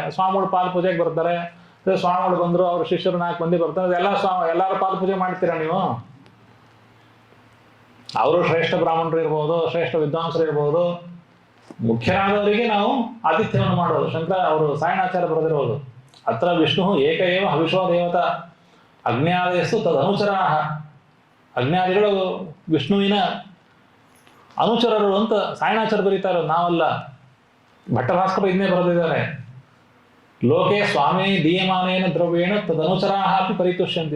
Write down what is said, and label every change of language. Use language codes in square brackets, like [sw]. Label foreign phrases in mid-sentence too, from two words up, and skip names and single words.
[kn] ಸ್ವಾಮಿಗಳು ಪಾಲ್ ಪೂಜೆಗೆ ಬರ್ತಾರೆ. ಸ್ವಾಮಿಗಳು ಬಂದ್ರು, ಅವ್ರ ಶಿಷ್ಯರು 4 ಮಂದಿ ಬರ್ತಾರೆ. ಎಲ್ಲಾರು ಪಾಲ್ ಪೂಜೆ ಮಾಡ್ತೀರಾ ನೀವು? ಅವರು ಶ್ರೇಷ್ಠ ಬ್ರಾಹ್ಮಣರು ಇರ್ಬೋದು, ಶ್ರೇಷ್ಠ ವಿದ್ವಾಂಸರು ಇರ್ಬೋದು. ಮುಖ್ಯರಾದವರಿಗೆ ನಾವು ಆತಿಥ್ಯವನ್ನು ಮಾಡೋದು. ಅವರು ಸಾಯಣಾಚಾರ್ಯ ಬರೆದಿರೋದು. [sa] ಅತ್ರ ವಿಷ್ಣು ಏಕ ಏವ ಹವಿಷೋ ದೇವತಾ ಅಗ್ನ್ಯಾದೇಶು ತದನುಚರಾಹ. [kn] ಅಗ್ನ್ಯಾದಿಗಳು ವಿಷ್ಣುವಿನ ಅನುಚರರು ಅಂತ ಸಾಯಣಾಚಾರ್ಯ ಬರೀತಾ ಇರೋದು, ನಾವಲ್ಲ. ಭಟ್ಟಭಾಸ್ಕರ ಇದನ್ನೇ ಬರೆದಿದ್ದಾರೆ. [sa] ಲೋಕೆ ಸ್ವಾಮಿ ದೀಯಮಾನೇನ ದ್ರವ್ಯೇಣ ತದನುಚರಾಹ ಅಪಿ ಪರಿತುಷ್ಯಂತೆ.